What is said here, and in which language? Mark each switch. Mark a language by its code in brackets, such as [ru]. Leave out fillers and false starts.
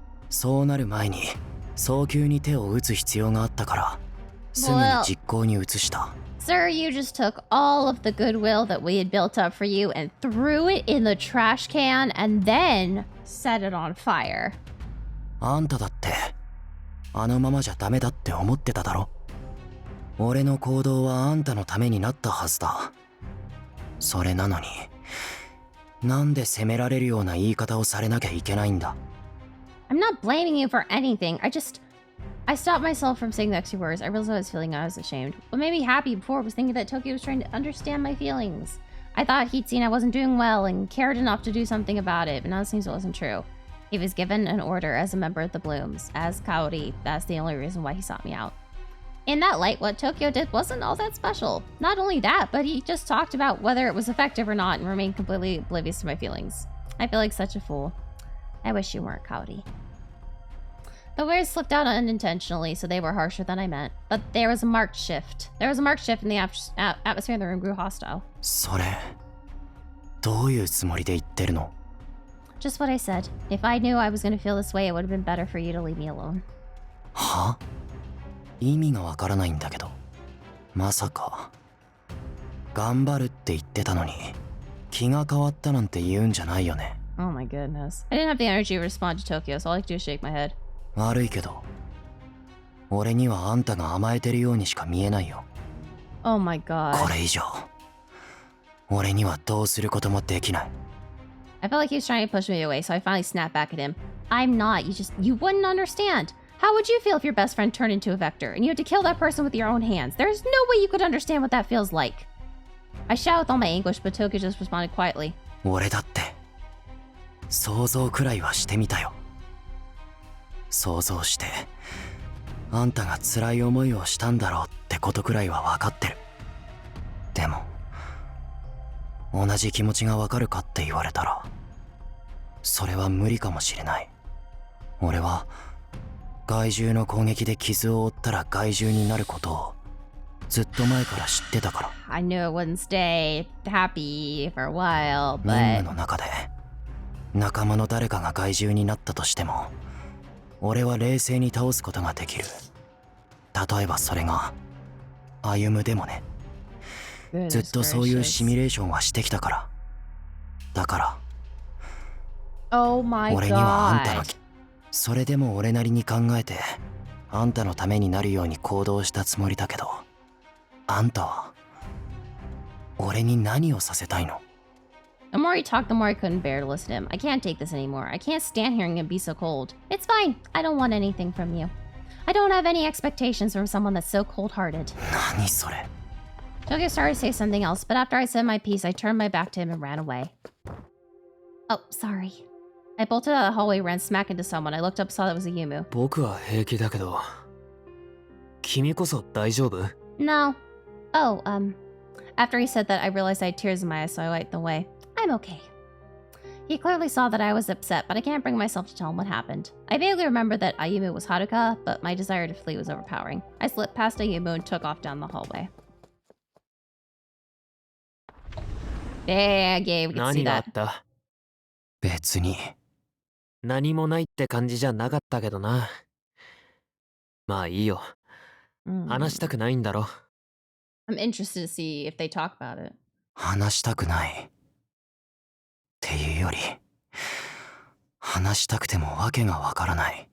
[ja] そうなる前に早急に手を打つ必要があったからすぐに実行に移した。 [en] Sir, you just took all of the goodwill that we had built up for you and threw it in the trash can and then set it on fire. [ja] あんただってあのままじゃダメだって思ってただろ。俺の行動はあんたのためになったはずだ。それなのになんで責められるような言い方をされなきゃいけないんだ。 [en] I'm not blaming you for anything. I stopped myself from saying the extra words. I realized I was feeling I was ashamed. What made me happy before was thinking that Tokio was trying to understand my feelings. I thought he'd seen I wasn't doing well and cared enough to do something about it, but now it seems it wasn't true. He was given an order as a member of the Blooms, as Kaori. That's the only reason why he sought me out. In that light, what Tokio did wasn't all that special. Not only that, but he just talked about whether it was effective or not and remained completely oblivious to my feelings. I feel like such a fool. I wish you weren't, Kaori. The words slipped out unintentionally, so they were harsher than I meant. But there was a marked shift. There was a marked shift and the atmosphere in the room grew hostile. [ja] それどういうつもりで言ってるの？ [en] Just what I said. If I knew I was going to feel this way, it would have been better for you to leave me alone. [ja] は？意味がわからないんだけど。まさか頑張るって言ってたのに気が変わったなんて言うんじゃないよね。 [en] Oh my goodness. I didn't have the energy to respond to Tokyo, so all I could do is shake my head. [ja] 悪いけど俺にはあんたが甘えてるようにしか見えないよ。 [en] Oh my god. [ja] これ以上俺にはどうすることもできない。 [en] I felt like he was trying to push me away, so I finally snapped back at him. I'm not. You wouldn't understand. How would you feel if your best friend turned into a vector and you had to kill that person with your own hands? There's no way you could understand what that feels like. I shouted with all my anguish, but Tokyo just responded quietly. [ja] 俺だって想像くらいはしてみたよ。想像してあんたが辛い思いをしたんだろうってことくらいは分かってる。でも同じ気持ちが分かるかって言われたらそれは無理かもしれない。俺は害獣の攻撃で傷を負ったら害獣になることをずっと前から知ってたから。 [en] I knew it wouldn't stay happy for a while, [ja] 任 [en] but [ja] 務の中で仲間の誰かが害獣になったとしても俺は冷静に倒すことができる。例えばそれが歩むでもね。ずっとそういうシミュレーションはしてきたから。だから [en] Oh my [ja] 俺にはあんたの [en] god. [ja] それでも俺なりに考えてあんたのためになるように行動したつもりだけど、あんたは俺に何をさせたいの？ [en] The more he talked, the more I couldn't bear to listen to him. I can't take this anymore. I can't stand hearing him be so cold. It's fine. I don't want anything from you. I don't have any expectations from someone that's so cold-hearted. [ja] 何それ？ [en] Tokyo started to say something else, but after I said my piece, I turned my back to him and ran away. Oh, sorry. I bolted out of the hallway, ran smack into someone. I looked up, saw that was a Yumu. [ja] 僕は平気だけど君こそ大丈夫？ [en] No. Oh, after he said that, I realized I had tears in my eyes, so I wiped them away. I'm okay. He clearly saw that I was upset, but I can't bring myself to tell him what happened. I vaguely remember that Ayumu was Haruka, but my desire to flee was overpowering. I slipped past Ayumu and took off down the hallway. Yeah, we can see [ja] 何があっ [en] that. [ja] た？別に。何もないって感じじゃなかったけどな。まあいいよ。話したくないんだろ。 [en] I'm interested to see if they talk about it. [ja] 話したくないっていうより話したくてもわけがわからない。